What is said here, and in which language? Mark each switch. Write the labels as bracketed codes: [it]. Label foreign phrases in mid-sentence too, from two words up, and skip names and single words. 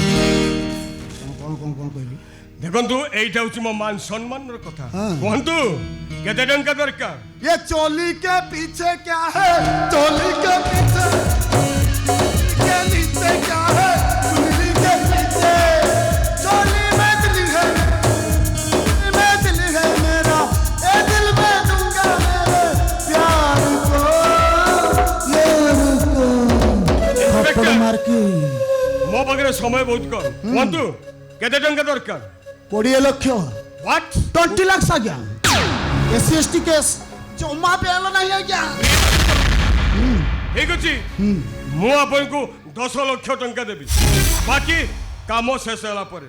[or] କଣ କହିଲି? ଦେଖନ୍ତୁ ଏଇଟା ହଉଛି ମୋ ମାନ ସମ୍ମାନର କଥା। କୁହନ୍ତୁ କେତେ ଟଙ୍କା ଦରକାର? [hi] ये चोली के पीछे क्या है, चोली के पीछे के नीचे क्या है, चुनरी के पीछे चोली में दिल है मेरा, ए दिल में दूंगा मेरे प्यार को, ये रुको थप्पड़ मार के। [or] ମୋ ପାଖରେ ସମୟ ବହୁତ କମ। କୁହନ୍ତୁ କେତେ ଟଙ୍କା ଦରକାର? 20 ଲକ୍ଷ। ହ୍ୱାଟ୍? 20 ଲାख ଆଜ୍ଞା। SC/ST କେସ୍ ଜମା ବେଲ ନାହିଁ ଆଜ୍ଞା। ଠିକ ଅଛି, ମୁଁ ଆପଣଙ୍କୁ 10 ଲକ୍ଷ ଟଙ୍କା ଦେବି, ବାକି କାମ ଶେଷ ହେଲା ପରେ।